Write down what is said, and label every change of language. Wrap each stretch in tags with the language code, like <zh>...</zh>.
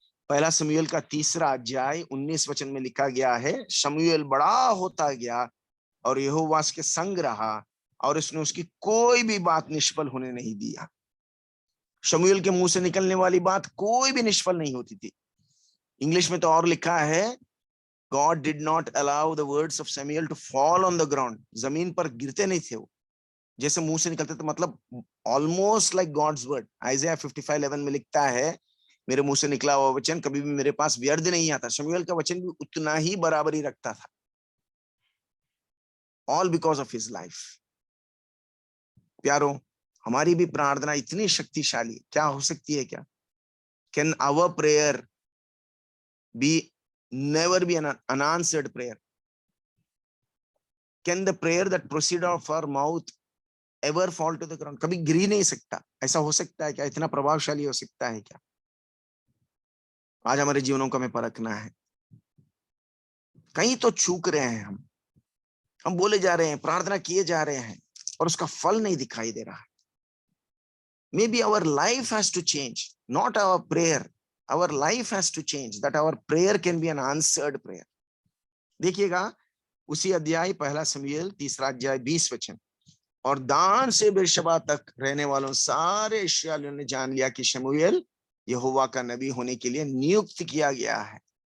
<hi>पहला शमूएल का 3 अध्याय 19 वचन में लिखा गया है, शमूएल बड़ा होता गया और यहोवा के संग रहा और उसने उसकी कोई भी बात निष्फल होने नहीं दिया। शमूएल के मुंह से निकलने वाली बात कोई भी निष्फल नहीं होती थी। इंग्लिश में तो और लिखा है,</hi> <en>God did not allow the words of Samuel to fall on the ground.</en> <hi>जमीन पर गिरते नहीं थे वो, जैसे मुंह से निकलते थे, मतलब</hi> <en>Almost like God's word.</en> <hi>आइज़ाया 55:11 में लिखता है, मेरे मुंह से निकला हुआ वचन कभी भी मेरे पास व्यर्थ नहीं आता। शमूएल का वचन भी उतना ही बराबरी रखता था,</hi> <en>All because of his life.</en> <hi>प्यारो, हमारी भी प्रार्थना इतनी शक्तिशाली क्या हो सकती है क्या?</hi> <en>Can our prayer be never be an unanswered prayer? Can the prayer that proceed of our mouth ever fall to the ground?</en> <hi>कभी गिर ही नहीं सकता। ऐसा हो सकता है क्या? इतना प्रभावशाली हो सकता है क्या? आज हमारे जीवनों को हमें परखना है। कहीं तो चूक रहे हैं हम बोले जा रहे हैं, प्रार्थना किए जा रहे हैं और उसका फल नहीं दिखाई दे रहा।</hi> <en>Maybe our life has to change, not our prayer. Our life has to change, that our prayer can be an answered prayer.</en> <hi>देखिएगा उसी अध्याय, पहला शमूएल 3 अध्याय 20 वचन, और दान से बेरशबा तक रहने वालों सारे इस्राएलियों ने जान लिया कि शमूएल यहोवा का नबी होने के लिए नियुक्त किया गया है।</hi>